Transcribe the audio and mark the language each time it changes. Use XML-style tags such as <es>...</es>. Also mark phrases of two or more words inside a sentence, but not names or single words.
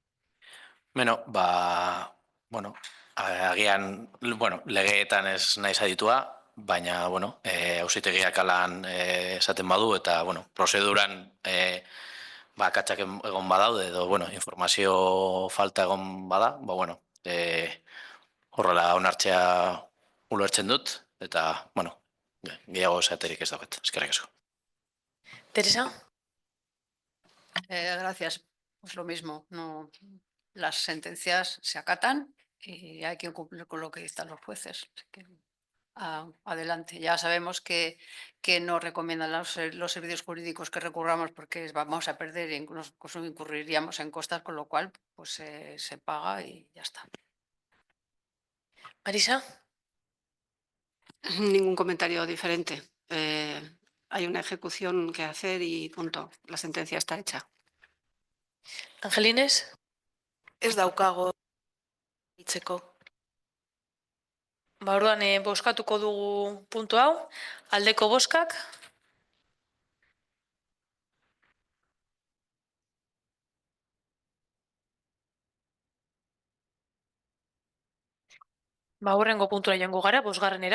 <eu>Agian, legeetan ez naiz aditua, baina, auzitegiak alan esaten badu, eta, prozeduran akatsak egon badaude, edo, informazio falta egon bada, horrela onartzea ulertzen dut, eta, gehiago esaterik ez dauket. Eskerrik asko. Teresa?</eu> <es>Gracias. Pues lo mismo, no, las sentencias se acatan y hay que cumplir con lo que dictan los jueces. Así que, adelante. Ya sabemos que no recomiendan los servicios jurídicos que recurramos porque vamos a perder e incluso incurriríamos en costas, con lo cual pues se paga y ya está. Marisa, Ningún comentario diferente. Hay una ejecución que hacer y punto. La sentencia está hecha. Angelines,</es> <eu>Ez daukago hitzeko. orduan bozkatuko dugu puntu hau, aldeko bozkak, hurrengo puntura joango gara, 5.</eu>